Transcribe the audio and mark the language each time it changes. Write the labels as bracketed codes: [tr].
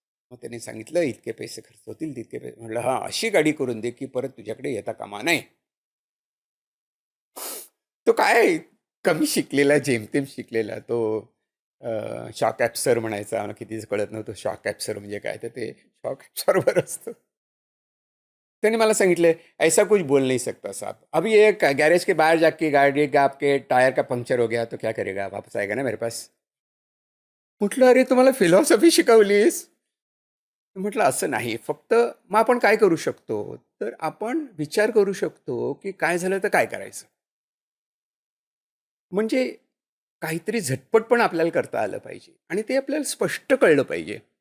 [mr] मग त्याने सांगितलं इतके पैसे खर्च होतील, तितके पैसे. म्हटलं हां, अशी गाडी करून दे की परत तुझ्याकडे येता कामा नये. तो काय कमी शिकलेला, जेमतेम शिकलेला तो शॉक ॲब्सर म्हणायचा. मला कितीच कळत नव्हतं शॉक ॲब्सर म्हणजे काय. तर ते शॉक ॲब्सॉर्बर असतं. [hi] त्याने मला सांगितलं ऐसा कुछ बोल नहीं सकता साहब, अभी एक गैरेज के बाहर जाके गाड़ी का आपके टायर का पंक्चर हो गया तो क्या करेगा, वापस आएगा ना मेरे पास. [mr] म्हटलं अरे तुम्हाला फिलॉसॉफी शिकवलीस. म्हटलं असं नाही, फक्त मग आपण काय करू शकतो, तर आपण विचार करू शकतो की काय झालं तर काय करायचं. म्हणजे काहीतरी झटपट पण आपल्याला करता आलं पाहिजे आणि ते आपल्याला स्पष्ट कळलं पाहिजे.